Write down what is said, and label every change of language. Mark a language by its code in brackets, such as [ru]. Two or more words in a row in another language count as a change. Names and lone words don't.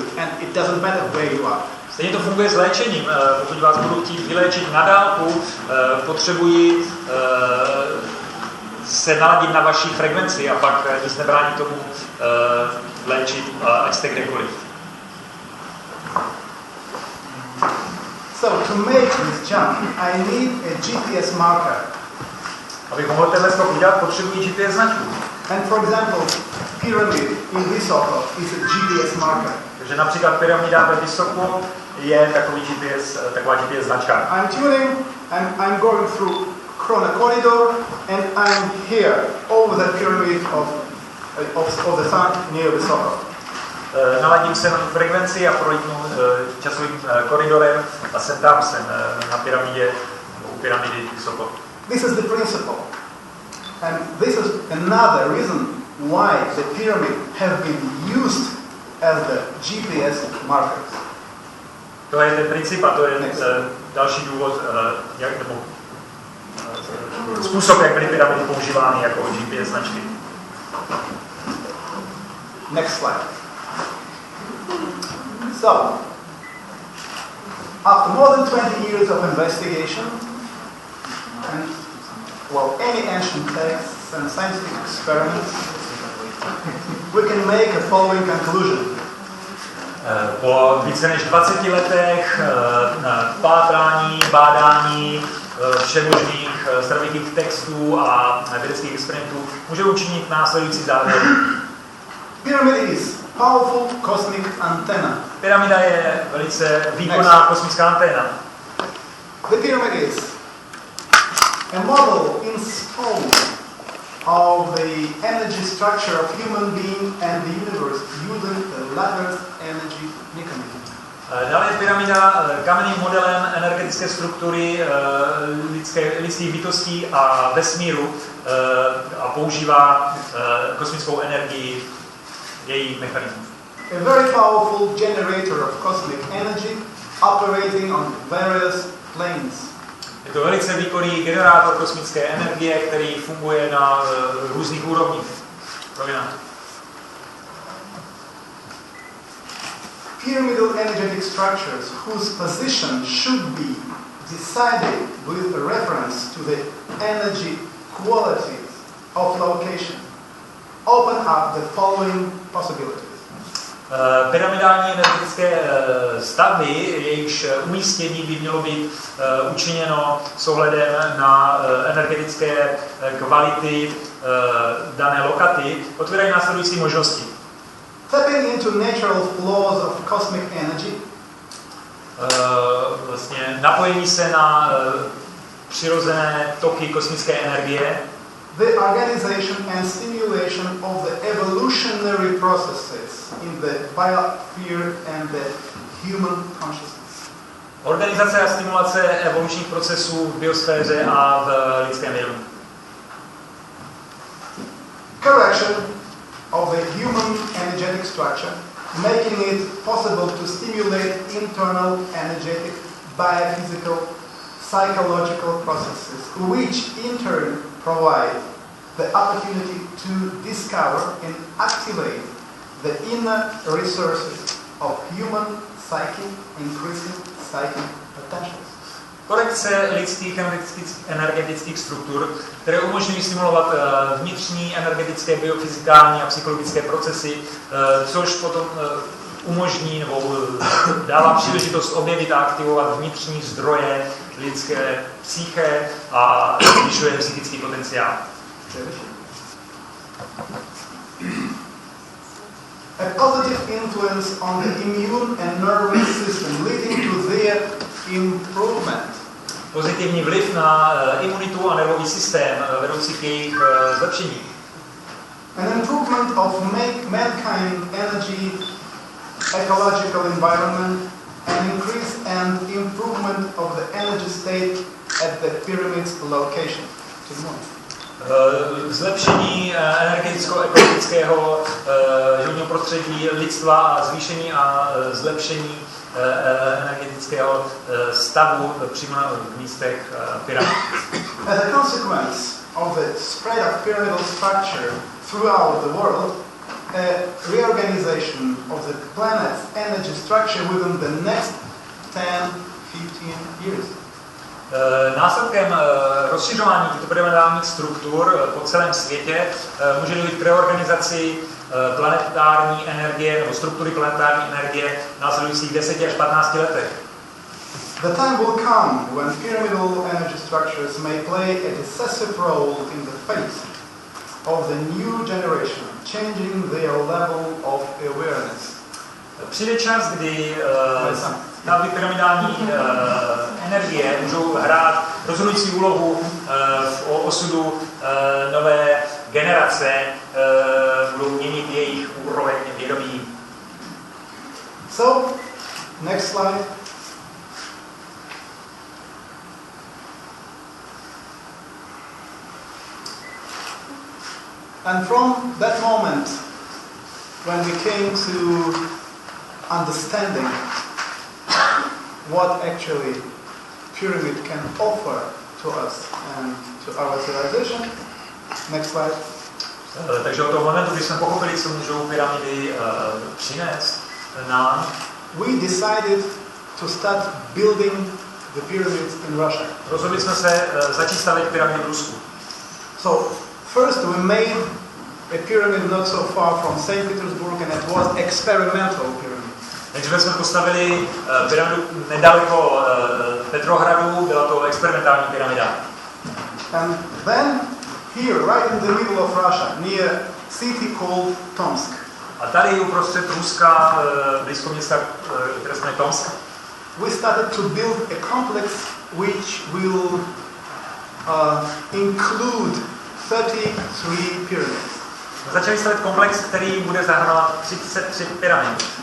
[en] And it doesn't matter where you are. [cs] Stejně to funguje s léčením. Pokud vás budu chtít vyléčit na dálku, potřebuji se naladit na vaší frekvenci a pak nic nebrání tomu léčit, ať jste kdekoliv. [en] So to make this jump, I need a GPS marker. [cs] Abych mohl tenhle skok udělat, potřebuji GPS značku. [en] And for example, pyramid in Vysoko is a GPS marker. [cs] Takže například pyramída ve Vysoko je taková GPS značka. [en] I'm tuning, I'm going through Krona corridor, and I'm here over the pyramid of the sun near Vysoko. [cs] Naladím se na frekvenci a projdu časovým koridorem a jsem na pyramidě, u pyramidy Vysoko. [en] This is the principle. And this is another reason why the pyramid have been used as the GPS markers. [cs] To je ten princip a to je další důvod, způsob, jak byly pyramidy používány jako GPS značky. [en] Next slide. So, after more than 20 years of investigation, and any ancient texts and scientific experiments, we can make a following conclusion. [cs] Po více než 20 letech pátrání, bádání všemožných starověkých textů a vědeckých experimentů můžeme učinit následující závěr. [en] Pyramid is powerful cosmic antenna. [cs] Pyramida je velice výkonná kosmická anténa. [en] The pyramid is a model in stone of the energy structure of human being and the universe using the latter's energy mechanism. [cs] Dále je pyramida kamenným modelem energetické struktury lidských bytostí a vesmíru a používá kosmickou energii, její mechanismus. [en] A very powerful generator of cosmic energy operating on various planes. [cs] Je to velice výkonný generátor kosmické energie, který funguje na různých úrovních. [en] Pyramidal energetic structures whose position should be decided with a reference to the energy qualities of location open up the following possibilities. [cs] Pyramidální energetické stavby, jejichž umístění by mělo být učiněno s ohledem na energetické kvality dané lokaty, otvírají následující možnosti. [en] Tapping into natural flows of cosmic energy. [cs] Vlastně napojení se na přirozené toky kosmické energie. [en] The organization and stimulation of the evolutionary processes in the biosphere and the human consciousness. [cs] Organizace a stimulace evolučních procesů v biosféře a v lidském vědomí. [en] Correction of the human energetic structure, making it possible to stimulate internal energetic, biophysical, psychological processes, which in turn provide the opportunity to discover and activate the inner resources of human psyche, increasing psychic potentials. [cs] Korekce lidských energetických struktur, které umožňují stimulovat vnitřní energetické, biofyzikální a psychologické procesy, což potom umožní nebo dává příležitost objevit a aktivovat vnitřní zdroje lidské psyché a zvyšuje psychický potenciál. [en] A positive influence on the immune and nervous system leading to their improvement. [cs] Pozitivní vliv na imunitu a nervový systém vedoucí k jejich zlepšení. [en] An improvement of mankind energy, ecological environment, and increase and improvement of the energy state at the pyramids location. Til.Mun. [cs] Zlepšení energeticko-ekologického životního prostředí lidstva a zvýšení a zlepšení energetického stavu přímo v místech pyramid. [en] As a consequence of the spread of pyramidal structure throughout the world, a reorganization of the planet's energy structure within the next 10-15 years. [cs] Následkem rozšiřování těchto pyramidálních struktur po celém světě může dojít k reorganizaci planetární energie nebo struktury planetární energie v následujících 10 až 15 letech. [en] The time will come when pyramidal energy structures may play a decisive role in the face of the new generation, changing their level of awareness. [cs] Přijde čas, kdy stavby pyramidální energie můžou hrát rozhodující úlohu v osudu nové generace, budou měnit jejich úroveň vědomí. [en] So, next slide. And from that moment, when we came to understanding what actually pyramid can offer to us and to our civilization. Next slide. [cs] Takže od toho momentu, kdy jsme pochopili, co můžou pyramidy přinést nám, [en] we decided to start building the pyramids in Russia. [cs] Rozhodli jsme se začít stavět pyramidy v Rusku. [en] So first we made a pyramid not so far from St. Petersburg, and it was experimental pyramid. [cs] Takže jsme postavili pyramidu nedaleko Petrohradu, byla to experimentální pyramida. [en] And then here, right in the middle of Russia, near city called Tomsk. [cs] A tady uprostřed Ruska, blízko města, které se jmenuje Tomsk, [en] we started to build a complex which will include 33 pyramids. [cs] Začali stavět komplex, který bude zahrnovat 33 pyramid.